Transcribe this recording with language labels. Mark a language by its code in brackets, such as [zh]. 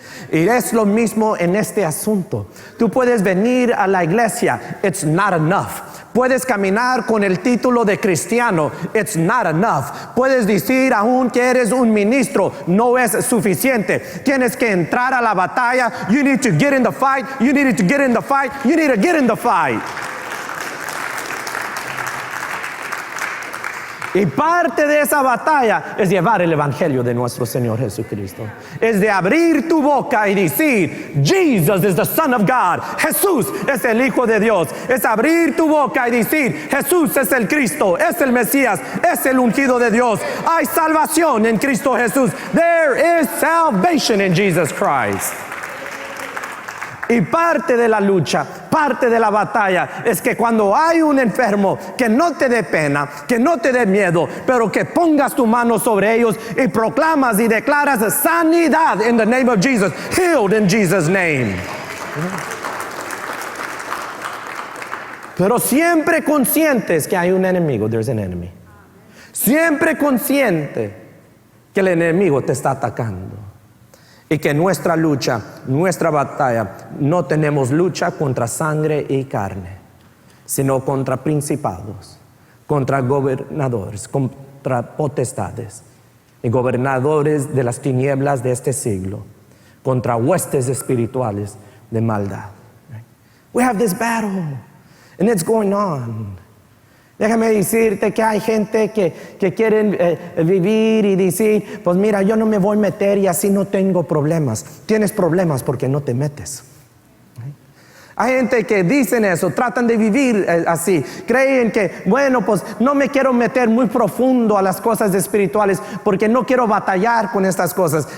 [es] Y es lo mismo en este asunto. Tú puedes venir a la iglesia, [en] it's not enough. [es] Puedes caminar con el título de cristiano, [en] it's not enough. [es] Puedes decir aún que eres un ministro, no es suficiente. Tienes que entrar a la batalla. [en] You need to get in the fight. You need to get in the fight. You need to get in the fight. [es] Y parte de esa batalla es llevar el evangelio de nuestro Señor Jesucristo. Es de abrir tu boca y decir, [en] Jesus is the Son of God. [es] Jesús es el Hijo de Dios. Es abrir tu boca y decir, Jesús es el Cristo, es el Mesías, es el ungido de Dios. Hay salvación en Cristo Jesús. [en] There is salvation in Jesus Christ. [es] Y parte de la lucha, parte de la batalla es que cuando hay un enfermo, que no te dé pena, que no te dé miedo, pero que pongas tu mano sobre ellos y proclamas y declaras sanidad [en] in the name of Jesus, healed in Jesus' name. [es] Pero siempre conscientes que hay un enemigo, [en] there's an enemy. [es] Siempre consciente que el enemigo te está atacando. Y que nuestra lucha, nuestra batalla, no tenemos lucha contra sangre y carne, sino contra principados, contra gobernadores, contra potestades y gobernadores de las tinieblas de este siglo, contra huestes espirituales de maldad. [en] We have this battle, and it's going on. [es] Déjame decirte que hay gente que quieren vivir y decir, pues mira, yo no me voy a meter y así no tengo problemas. Tienes problemas porque no te metes. Hay gente que dicen eso, tratan de vivir así. Creen que, bueno, pues no me quiero meter muy profundo a las cosas espirituales porque no quiero batallar con estas cosas.